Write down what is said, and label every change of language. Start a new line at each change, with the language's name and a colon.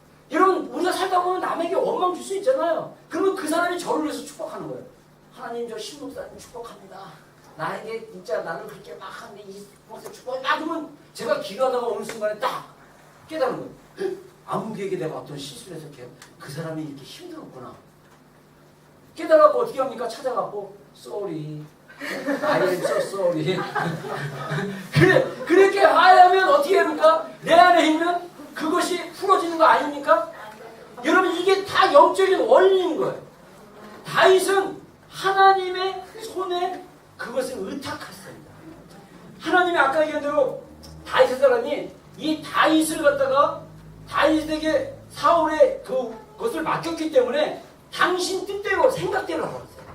Korean: 여러분, 우리가 살다 보면 남에게 원망 줄 수 있잖아요. 그러면 그 사람이 저를 위해서 축복하는 거예요. 하나님, 저 신목사님 축복합니다. 나에게 진짜 나를 그렇게 막 하는데 이 목사 축복해. 그러면 제가 기도하다가 어느 순간에 딱 깨달은 거예요. 아무개에게 내가 어떤 실수를 해서 그 사람이 이렇게 힘들었구나. 깨달아갖고 어떻게 합니까? 찾아갖고
English: sorry, I am so sorry.
Korean: 그렇게 하면 어떻게 합니까? 내 안에 있는 그것이 풀어지는 거 아닙니까? 여러분, 이게 다 영적인 원리인 거예요. 다윗은 하나님의 손에 그것을 의탁했습니다. 하나님이 아까 얘기한 대로 다윗의 사람이 이 다윗을 갖다가 다윗에게 사울의 그것을 맡겼기 때문에 당신 뜻대로 생각대로 하라고 했어요.